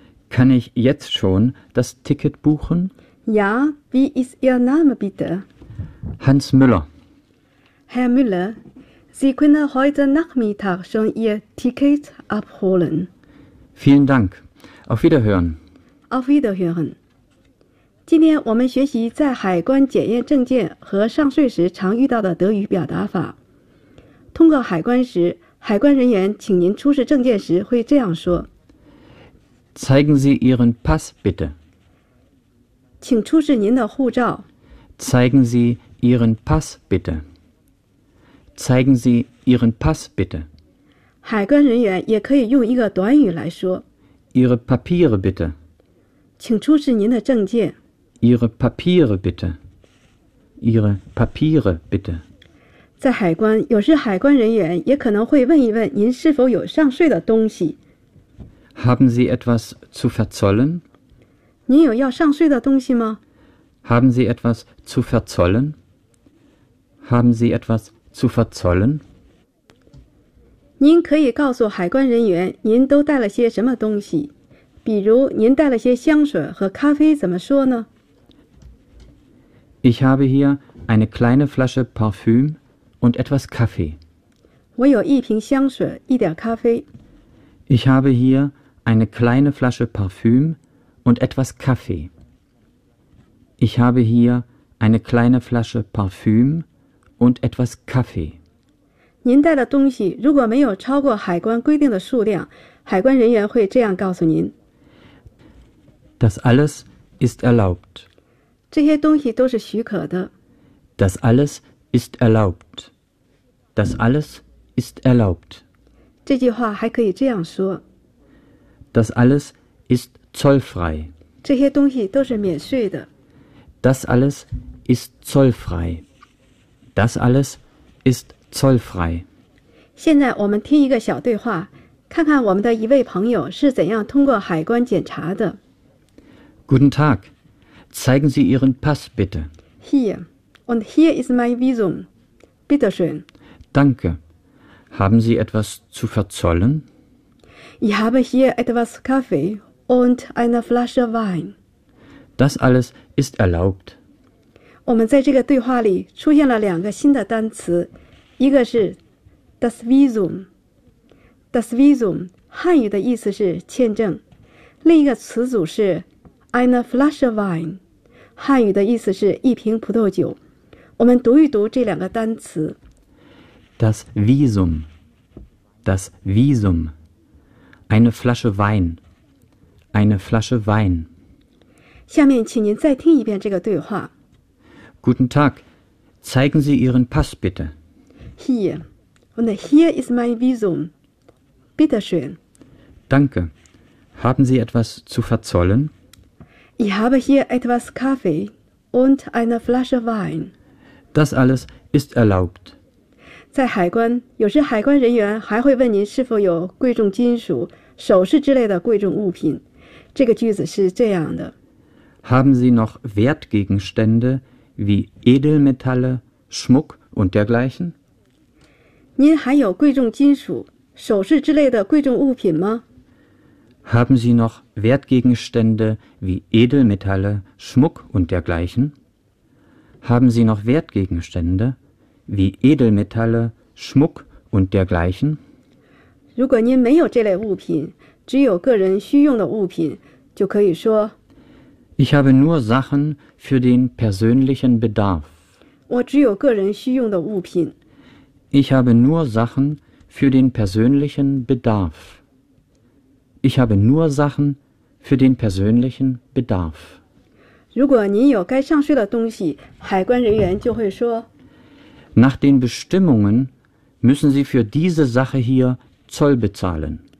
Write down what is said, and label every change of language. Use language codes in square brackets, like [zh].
[de] Kann ich jetzt schon das Ticket buchen? Ja, wie ist Ihr Name bitte? Hans Müller. Herr Müller, Sie können heute Nachmittag schon Ihr Ticket abholen. Vielen Dank. Auf Wiederhören. Auf Wiederhören. [zh] 今天我们学习在海关检验证件和上税时常遇到的德语表达法。通过海关时，海关人员请您出示证件时会这样说 [de] ：“Zeigen Sie Ihren Pass bitte。” [zh] 请出示您的护照。 [de] “Zeigen Sie Ihren Pass bitte。” “Zeigen Sie Ihren Pass bitte。” [zh] 海关人员也可以用一个短语来说 [de] ：“Ihre Papiere bitte。” [zh] 请出示您的证件。 [de] Ihre Papiere bitte. Ihre Papiere bitte. [zh] 在海关，有时海关人员也可能会问一问您是否有上税的东西。 [de] Haben Sie etwas zu verzollen? [zh] 您有要上税的东西吗？ [de] Haben Sie etwas zu verzollen? Haben Sie etwas zu verzollen? [zh] 您可以告诉海关人员您都带了些什么东西，比如您带了些香水和咖啡，怎么说呢？ [de] Ich habe hier eine kleine Flasche Parfüm und etwas Kaffee. [zh] 我有一瓶香水，一点咖啡。 [de] Ich habe hier eine kleine Flasche Parfüm und etwas Kaffee. Ich habe hier eine kleine Flasche Parfüm und etwas Kaffee. [zh] 您带的东西如果没有超过海关规定的数量，海关人员会这样告诉您。 [de] Das alles ist erlaubt. [zh] 这些东西都是许可的。 [de] Das alles ist erlaubt. Das alles ist erlaubt. [zh] 这句话还可以这样说。 [de] Das alles ist zollfrei. [zh] 这些东西都是免税的。 [de] Das alles ist zollfrei. Das alles ist zollfrei. [zh] 现在我们听一个小对话，看看我们的一位朋友是怎样通过海关检查的。 [de] Guten Tag. Zeigen Sie Ihren Pass, bitte. Hier. Und hier ist mein Visum. Bitte schön. Danke. Haben Sie etwas zu verzollen? Ich habe hier etwas Kaffee und eine Flasche Wein. Das alles ist erlaubt. [zh] 我们在这个对话里出现了两个新的单词，一个是 das Visum， das Visum 汉语的意思是签证，另一个词组是 [de] eine Flasche Wein， [zh] 汉语的意思是一瓶葡萄酒。我们读一读这两个单词。 [de] Das Visum, das Visum, eine Flasche Wein, eine Flasche Wein. [zh] 下面请您再听一遍这个对话。 [de] Guten Tag, zeigen Sie Ihren Pass bitte. Hier, und hier ist mein Visum. Bitte schön. Danke, haben Sie etwas zu verzollen? Ich habe hier etwas Kaffee und eine Flasche Wein. Das alles ist erlaubt. [zh] 在海关，有时海关人员还会问您是否有贵重金属、首饰之类的贵重物品。这个句子是这样的。 [de] Haben Sie noch Wertgegenstände wie Edelmetalle, Schmuck und dergleichen? [zh] 您还有贵重金属、首饰之类的贵重物品吗？ [de] Haben Sie noch Wertgegenstände wie Edelmetalle, Schmuck und dergleichen? Haben Sie noch Wertgegenstände, wie Edelmetalle, Schmuck und dergleichen? [zh] 如果您没有这类物品，只有个人需用的物品，就可以说 [de] Ich habe nur Sachen für den persönlichen Bedarf. [zh] 我只有个人需用的物品。 [de] Ich habe nur Sachen für den persönlichen Bedarf. Ich habe nur Sachen für den persönlichen Bedarf. [zh] 如果您有该上税的东西，海关人员就会说 [de] ：“Nach den Bestimmungen müssen Sie für diese Sache hier Zoll bezahlen。”